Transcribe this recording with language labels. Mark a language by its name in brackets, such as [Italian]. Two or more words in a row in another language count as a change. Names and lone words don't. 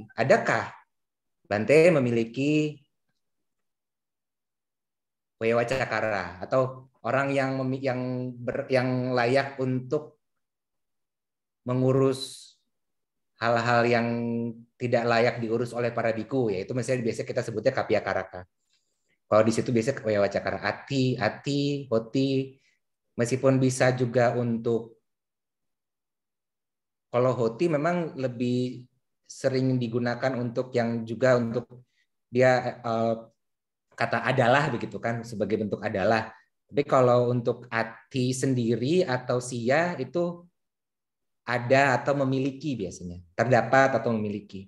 [Indonesian] Adakah Bante memiliki [Pali] weya wacakara [Indonesian] atau orang yang layak untuk mengurus hal-hal yang tidak layak diurus oleh para biku, yaitu misalnya biasa kita sebutnya [Pali] kapia karaka. [Indonesian] Kalau di situ biasa [Pali] weya wacakara ati, hoti, [Indonesian] meskipun bisa juga untuk kalau hoti memang lebih sering digunakan untuk yang juga untuk dia kata adalah begitu kan sebagai bentuk adalah. Tapi kalau untuk ati sendiri atau sia itu ada atau memiliki biasanya, terdapat atau memiliki.